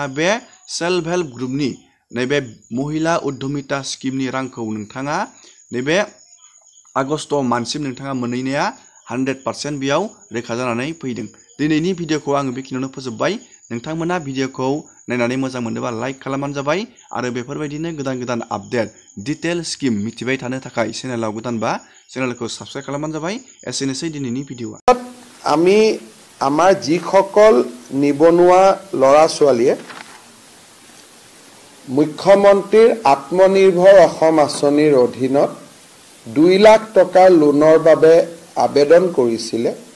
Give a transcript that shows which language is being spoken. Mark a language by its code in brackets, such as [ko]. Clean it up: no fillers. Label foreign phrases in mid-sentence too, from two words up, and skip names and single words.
[brx] बे [en] self help [brx] ग्रुपनि नैबे महिला उद्यमिता स्किमनि रांखौ नोंथाङा नैबे आगस्ट मान्थसिम नोंथाङा मोनहैनाया 100% बेयाव रोखा जानानै फैदों दिनैनि भिडिअखौ आङो बेखिनियावनो फोजोबबाय नोंथांमोना भिडिअखौ नायनानै मोजां मोनोबा लाइक खालामबानो जाबाय आरो बेफोरबायदिनो गोदान [en] update detail scheme [brx] मिथिबाय थानो थाखाय चेनेलाव गोदानबा चेनेलखौ साबस्क्राइब खालामबानो जाबाय एसेनोसै दिनैनि भिडिअआ [as] আমি আমাৰ যিসকল নিবনুৱা ল'ৰা ছোৱালীয়ে মুখ্যমন্ত্ৰীৰ আত্মনিৰ্ভৰ অসম আঁচনিৰ অধীনত 2 লাখ টকাৰ লোনৰ বাবে আবেদন কৰিছিলে